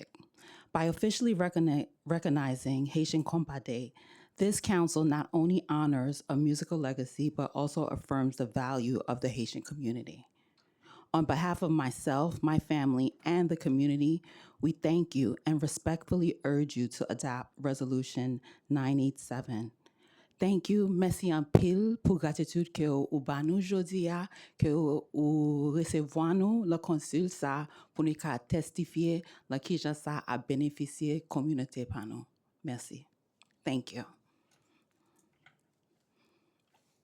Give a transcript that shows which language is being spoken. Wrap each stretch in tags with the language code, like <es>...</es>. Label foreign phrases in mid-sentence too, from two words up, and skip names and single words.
<en>By officially recognizing Haitian Compa Day, this council not only honors a musical legacy, but also affirms the value of the Haitian community. On behalf of myself, my family, and the community, we thank you and respectfully urge you to adopt Resolution 987. Thank you,</en> <ht>merci en pile pour gratitude que ou ba nou jodi a, que ou recevoir nous le consul sa pour nous ka testifier la ki jan sa a bénéficier communauté pa nou. Merci.</ht> <en>Thank you.</en>